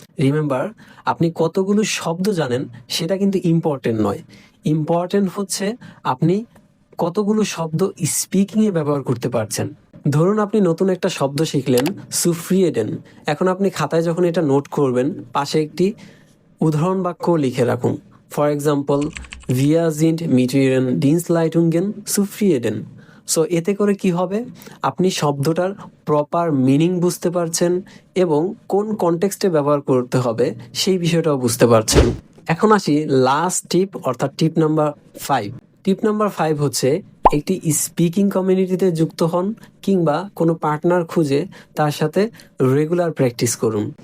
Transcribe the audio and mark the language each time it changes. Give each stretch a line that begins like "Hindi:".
Bangla: Remember, আপনি কতগুলো শব্দ জানেন সেটা কিন্তু ইম্পর্টেন্ট নয়। ইম্পর্টেন্ট হচ্ছে আপনি কতগুলো শব্দ স্পিকিংয়ে ব্যবহার করতে পারছেন। ধরুন আপনি নতুন একটা শব্দ শিখলেন, সুফ্রিয়েডেন। এখন আপনি খাতায় যখন এটা নোট করবেন, পাশে একটি উদাহরণ বাক্য লিখে রাখুন।
English: for example,
German: wir sind mit ihren Dienstleistungen zufrieden।
Bangla: So এতে করে কি হবে, আপনি শব্দটার প্রপার মিনিং বুঝতে পারছেন এবং কোন কনটেক্সটে ব্যবহার করতে হবে সেই বিষয়টাও বুঝতে পারছেন। এখন আসি লাস্ট টিপ, অর্থাৎ টিপ নাম্বার 5। টিপ নাম্বার 5 হচ্ছে একটি স্পিকিং কমিউনিটিতে যুক্ত হন কিংবা কোনো পার্টনার খুঁজে তার সাথে রেগুলার প্র্যাকটিস করুন।